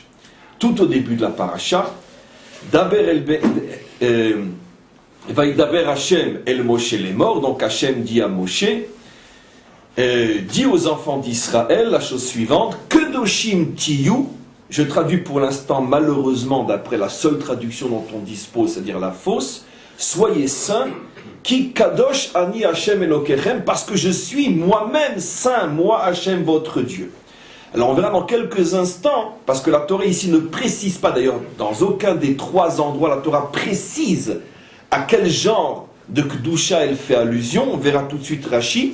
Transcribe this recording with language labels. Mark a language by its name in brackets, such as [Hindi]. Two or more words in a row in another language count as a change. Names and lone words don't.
[French] Tout au début de la paracha, [Hebrew] וידבר השם אל משה [French] les morts, donc Hashem dit à Moshe, dit aux enfants d'Israël la chose suivante, [Hebrew] קדושים תהיו, [French] je traduis pour l'instant malheureusement d'après la seule traduction dont on dispose, c'est-à-dire la fausse, soyez saints, [Hebrew] כי קדוש אני השם אלוקיכם, [French] parce que je suis moi-même saint, moi Hashem votre Dieu. Alors on verra dans quelques instants, parce que la Torah ici ne précise pas, d'ailleurs dans aucun des 3 endroits la Torah précise à quel genre de Kedusha elle fait allusion, on verra tout de suite Rashi.